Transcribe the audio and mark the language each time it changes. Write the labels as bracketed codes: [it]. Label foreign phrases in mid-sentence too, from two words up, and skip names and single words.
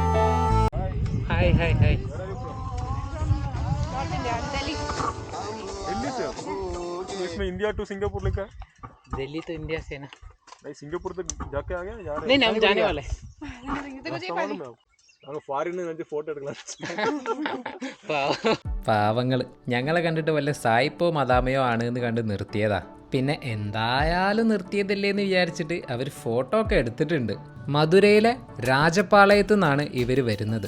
[hi] ഹായ് ഹായ് ഹായ്. इसमें इंडिया टू सिंगापुर लिखा है। दिल्ली तो इंडिया से ना। नहीं सिंगापुर तक जाके आ गए जा रहे नहीं हम जाने वाले [ml] പാവങ്ങൾ ഞങ്ങളെ കണ്ടിട്ട് വല്ല സായിപ്പോ മദാമയോ ആണ് എന്ന് കണ്ട് നിർത്തിയതാ. പിന്നെ എന്തായാലും നിർത്തിയതല്ലേ എന്ന് വിചാരിച്ചിട്ട് അവർ ഫോട്ടോ ഒക്കെ എടുത്തിട്ടുണ്ട്. മധുരയിലെ രാജപാളയത്തു നിന്നാണ് ഇവർ വരുന്നത്.